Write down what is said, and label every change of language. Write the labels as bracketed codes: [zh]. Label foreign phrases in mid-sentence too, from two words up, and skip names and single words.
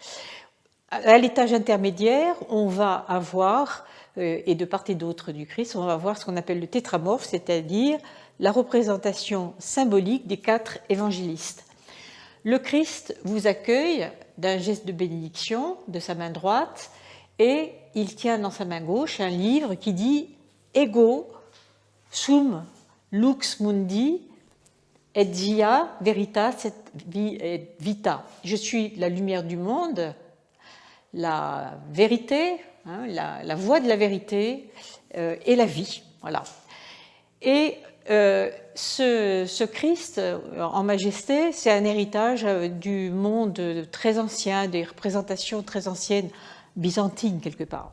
[fr] À l'étage intermédiaire, on va avoir, et de part et d'autre du Christ, on va avoir ce qu'on appelle le tétramorphe, c'est-à-dire la représentation symbolique des 4 évangélistes. Le Christ vous accueille d'un geste de bénédiction de sa main droite et il tient dans sa main gauche un livre qui dit « [la] Ego sum lux mundi et via veritas et vita ». [fr] Je suis la lumière du monde, la vérité, hein, la voie de la vérité et la vie. Voilà. Et ce Christ en majesté, c'est un héritage du monde très ancien, des représentations très anciennes, byzantines quelque part.